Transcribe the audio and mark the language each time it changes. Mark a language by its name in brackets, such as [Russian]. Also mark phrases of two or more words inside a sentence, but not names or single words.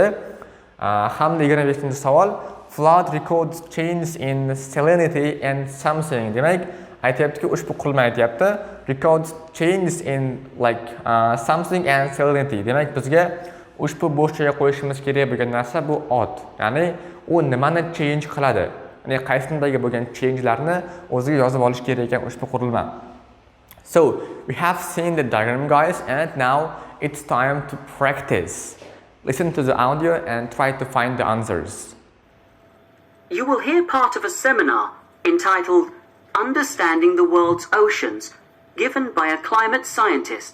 [Uzbek] Hamda 25-savol, [English] flood records change in salinity and something. [Uzbek] Demak, aytyaptiki, ushbu qurilma aytyapti, [English] records change in like something and salinity. [Uzbek] Demak, bizga ushbu bo'shchaga qo'yishimiz kerak bo'lgan narsa bu ot. Ya'ni u nimani change qiladi? Ya'ni qaysindagi bo'lgan change'larni o'ziga yozib olish kerak ekan ushbu qurilma. [English] So, we have seen the diagram guys and now it's time to practice. Listen to the audio and try to find the answers. You will hear part of a seminar entitled Understanding the World's Oceans, given by a climate scientist.